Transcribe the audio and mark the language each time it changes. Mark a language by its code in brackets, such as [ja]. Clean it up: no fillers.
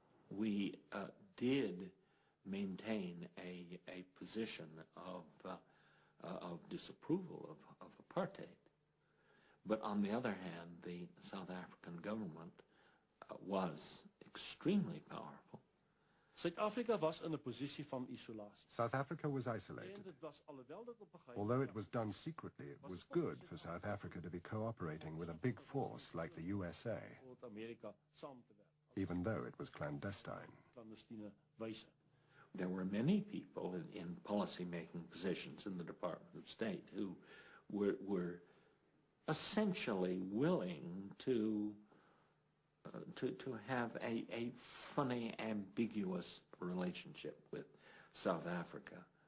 [en] We did maintain a position of disapproval of apartheid. But on the other hand, the South African government was extremely powerful. [af] Suid-Afrika was in 'n posisie van isolasie. [en] South Africa was isolated. Although it was done secretly, it was good for South Africa to be cooperating with a big force like the USA, even though it was clandestine. There were many people in policy-making positions in the Department of State who were essentially willing to have a funny, ambiguous relationship with South Africa.